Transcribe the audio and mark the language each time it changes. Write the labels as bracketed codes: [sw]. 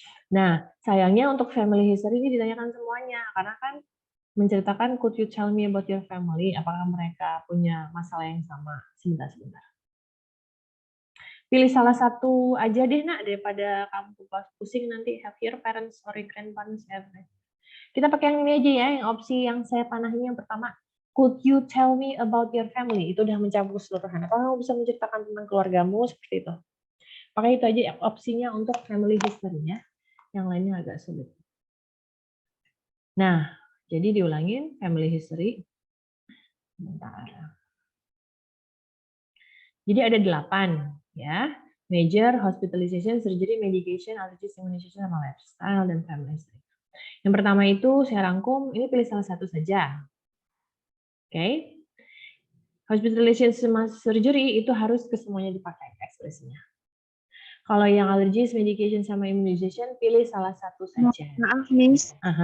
[id] Nah, sayangnya untuk family history ini ditanyakan semuanya, karena kan menceritakan [en] could you tell me about your family, [id] apakah mereka punya masalah yang sama? Sebentar. Pilih salah satu aja deh, Nak, daripada kamu pusing nanti [en] have your parents or your grandparents ever. [id] Kita pakai yang ini aja ya, yang opsi yang saya panahin yang pertama. [en] Could you tell me about your family? [id] Itu udah mencakup keseluruhan. Apakah kamu bisa menceritakan tentang keluargamu seperti itu? Pakai itu aja opsinya untuk family history ya. Yang lainnya agak sulit. Nah, jadi diulangin family history. Bentar. Jadi ada 8 ya. Major, hospitalization, surgery, medication, allergies, immunization, sama lifestyle, dan family history. Yang pertama itu saya rangkum, ini pilih salah satu saja. Oke. Hospitalization sama surgery itu harus kesemuanya dipakai ekspresinya. Kalau yang allergies, medication, sama immunization, pilih salah satu saja. Maaf, Miss.